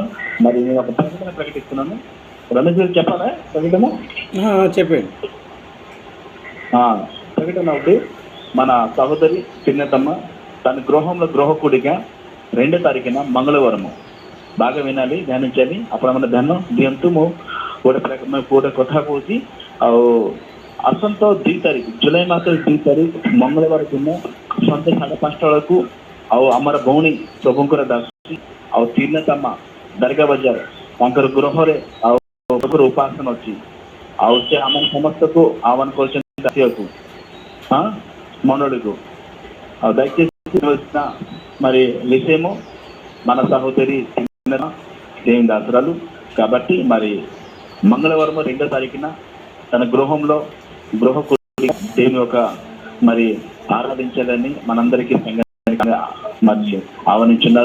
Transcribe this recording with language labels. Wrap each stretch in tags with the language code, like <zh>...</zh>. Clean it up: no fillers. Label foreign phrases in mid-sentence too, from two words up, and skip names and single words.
<te>మరి నేను ఒక ప్రకటన ప్రకటిస్తున్నాను. రమేష్ గారు చెప్పాలా ప్రకటన? చెప్పండి. ప్రకటన ఒకటి. మన సహోదరి చిన్నతమ్మ తన గృహంలో గృహకుడిగా 2వ తారీఖున మంగళవారము. బాగా వినాలి, ధ్యానించాలి. అప్పుడు మన ధ్యానం ଦିଅନ୍ତୁ।</te> <or>ମୁଁ ଗୋଟେ କଥା କହୁଛି। ଆଉ ଆସନ୍ତା 2 ତାରିଖ ଜୁଲାଇ ମାସର 2 ତାରିଖ ମଙ୍ଗଳବାର ଦିନ ସନ୍ଧ୍ୟା 5:30 ବେଳକୁ ଆଉ ଆମର ଭଉଣୀ ପ୍ରଭୁଙ୍କର ଦାସୀ ଆଉ ଚିନ୍ନତମ୍ମା ଦରଗା ବଜାର ତାଙ୍କର ଗୃହରେ ଆଉ ଉପାସନା ଅଛି। ଆଉ ସେ ଆମ ସମସ୍ତଙ୍କୁ ଆହ୍ୱାନ କରିଛନ୍ତି ଆସିବାକୁ మండలికు.</or> <te>దయచేసి మరి విషయము మన సహోదరి దేవుని దాసురాలు కాబట్టి మరి మంగళవారం 2వ తారీఖున తన గృహంలో దేవుని యొక్క మరి ఆరాధించాలని మనందరికీ మరి ఆహ్వానించున్నారు.</te>